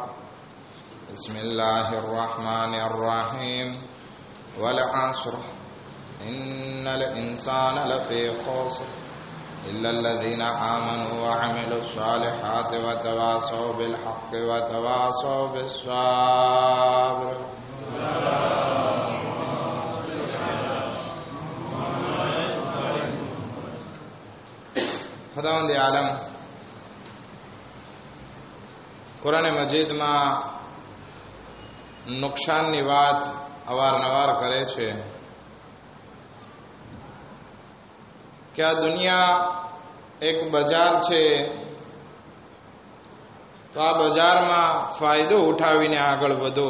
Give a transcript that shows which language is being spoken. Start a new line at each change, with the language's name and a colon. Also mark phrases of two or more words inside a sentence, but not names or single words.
Arabic: بسم الله الرحمن الرحيم. والعصر إن الإنسان لفي خسر إلا الذين آمنوا وعملوا الصالحات وتواصوا بالحق وتواصوا بالصبر.
Gujarati: ખુદાવંદ આલમ કુરાન મજીદમાં નુકસાનની વાત અવારનવાર કરે છે કે આ દુનિયા એક બજાર છે, તો આ બજારમાં ફાયદો ઉઠાવીને આગળ વધો.